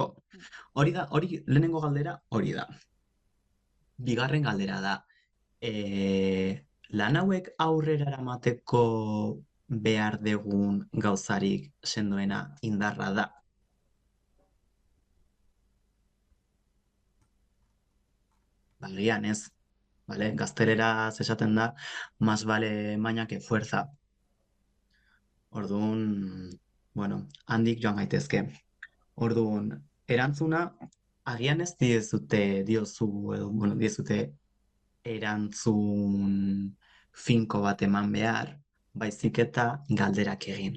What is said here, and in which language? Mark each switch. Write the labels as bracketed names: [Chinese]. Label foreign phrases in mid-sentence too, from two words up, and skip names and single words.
[Basque] Hori, lehenengo galdera, hori da. Bigarren galdera da, lan hauek aurrera eramateko behar dugun gauzarik sendoena indarra da. Agian ez, ¿vale? Gazteleraz esaten da, [Spanish] más vale maña que fuerza. [Basque] Orduan, bueno, handik joan gaitezke. Orduan, erantzuna, agian ez diezute erantzun finko bat eman behar, baizik eta galderak egin.